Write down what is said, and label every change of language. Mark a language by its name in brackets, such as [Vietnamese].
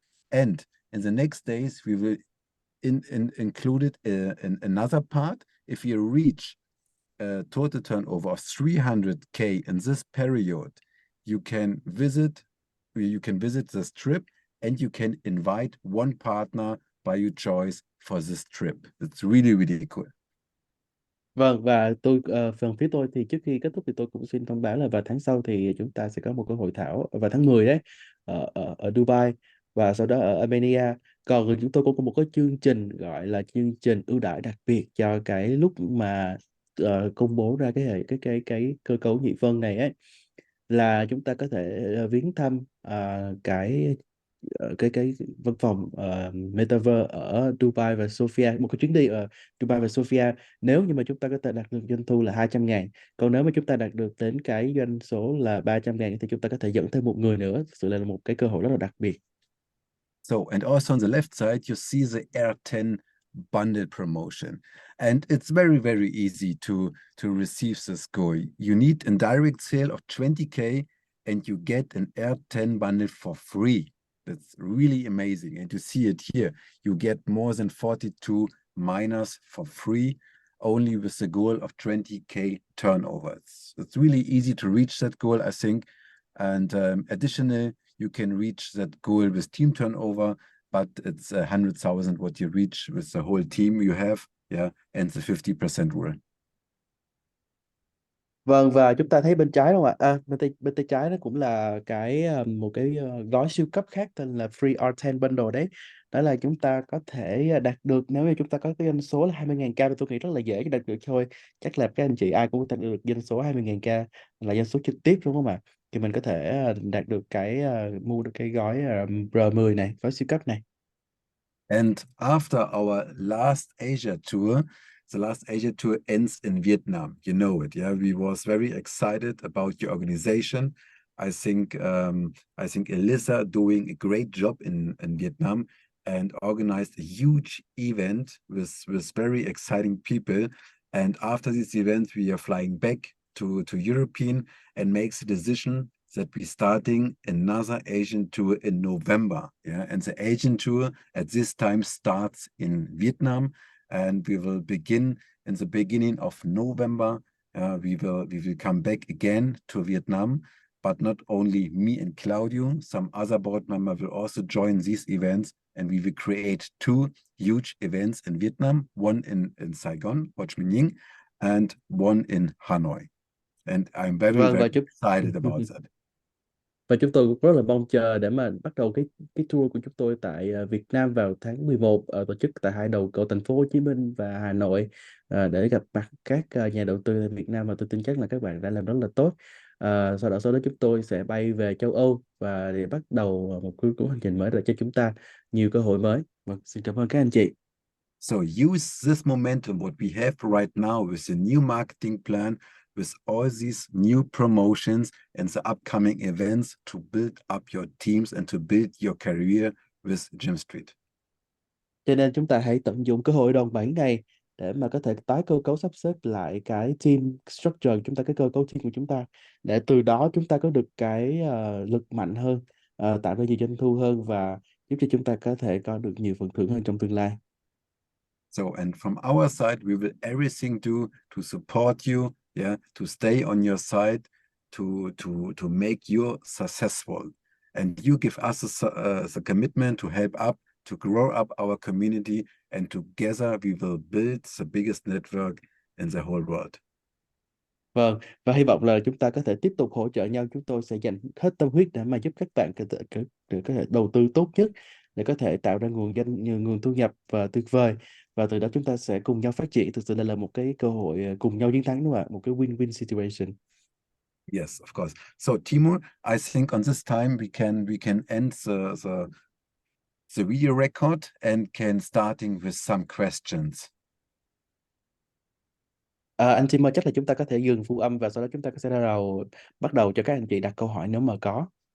[English] And in the next days, we will include it in another part. If you reach a total turnover of 300K in this period, you can visit this trip, and you can invite one partner by your choice for this trip. It's really, really cool. [Vietnamese] Vâng, và phần phía tôi thì trước khi kết thúc thì tôi cũng xin thông báo là vào tháng sau thì chúng ta sẽ có một cái hội thảo vào tháng 10 đấy, ở Dubai, và sau đó ở Armenia. Còn chúng tôi cũng có một cái chương trình gọi là chương trình ưu đãi đặc biệt cho cái lúc mà công bố ra cái cơ cấu nhị phân này ấy, là chúng ta có thể viếng thăm cái văn phòng Metaverse ở Dubai và Sofia, một cái chuyến đi ở Dubai và Sofia, nếu như mà chúng ta có thể đạt được doanh thu là 200.000. Còn nếu mà chúng ta đạt được đến cái doanh số là 300.000 thì chúng ta có thể dẫn thêm một người nữa. Thực sự là một cái cơ hội rất là đặc biệt. [English] So, and also on the left side, you see the R10 bundle promotion. And it's very, very easy to receive this goal. You need a direct sale of 20K, and you get an R10 bundle for free. That's really amazing. And you see it here. You get more than 42 miners for free, only with the goal of 20K turnover. It's really easy to reach that goal, I think. And additionally, you can reach that goal with team turnover, but it's 100,000 what you reach with the whole team you have, and the 50% rule. [Vietnamese] Vâng, và chúng ta thấy bên trái không ạ? Bên tay trái nó cũng là một cái gói siêu cấp khác tên là Free R10 Bundle đấy. Đó là chúng ta có thể đạt được, nếu như chúng ta có cái doanh số là 20.000k, thì tôi nghĩ rất là dễ đạt được thôi. Chắc là các anh chị ai cũng có thể đạt được doanh số 20.000k, là doanh số trực tiếp, đúng không ạ? Thì mình có thể đạt được mua được cái gói R10 này, gói siêu cấp này. [English] And after our last Asia tour, the last Asia tour ends in Vietnam. You know it, yeah? We was very excited about your organization. I think Elisa doing a great job in Vietnam and organized a huge event with very exciting people. And after this event, we are flying back to European and makes a decision that we're starting another Asian tour in November. Yeah, and the Asian tour at this time starts in Vietnam, and we will begin in the beginning of November. We will come back again to Vietnam, but not only me and Claudio, some other board member will also join these events, and we will create two huge events in Vietnam, one in Saigon, Ho Chi Minh, and one in Hanoi. And I'm very, [Vietnamese] Vâng, [English] very excited about that. [Vietnamese] và chúng tôi cũng rất là mong chờ để mà bắt đầu cái tour của chúng tôi tại Việt Nam vào tháng 11, tổ chức tại hai đầu cầu thành phố Hồ Chí Minh và Hà Nội, để gặp mặt các nhà đầu tư tại Việt Nam, và tôi tin chắc là các bạn đã làm rất là tốt. Sau đó chúng tôi sẽ bay về châu Âu và để bắt đầu một cuộc hành trình mới để cho chúng ta nhiều cơ hội mới. Vâng, xin cảm ơn các anh chị. [English] So use this momentum what we have right now with the new marketing plan, with all these new promotions and the upcoming events to build up your teams and to build your career with Gym Street. [Vietnamese] Cho nên chúng ta hãy tận dụng cơ hội đòn bẩy này để mà có thể tái cơ cấu sắp xếp lại cái team structure của chúng ta, cái cơ cấu team của chúng ta, để từ đó chúng ta có được cái lực mạnh hơn, tạo ra nhiều doanh thu hơn và giúp cho chúng ta có thể có được nhiều phần thưởng hơn trong tương lai. [English] So, and from our side, we will everything do to support you, yeah, to stay on your side, to make you successful. And you give us the commitment to help up, to grow up our community, and together we will build the biggest network in the whole world. [Vietnamese] Vâng, và hy vọng là chúng ta có thể tiếp tục hỗ trợ nhau. Chúng tôi sẽ dành hết tâm huyết để mà giúp các bạn có thể đầu tư tốt nhất để có thể tạo ra nguồn thu nhập và tuyệt vời, và từ đó chúng ta sẽ cùng nhau phát triển. Thực sự đây là một cái cơ hội cùng nhau chiến thắng, đúng không ạ? Một cái win-win situation. [English] Yes, of course. So Timur, I think on this time we can end the video record and can starting with some questions. [Vietnamese] Anh Timur, chắc là chúng ta có thể dừng thu âm và sau đó chúng ta sẽ bắt đầu cho các anh chị đặt câu hỏi nếu mà có.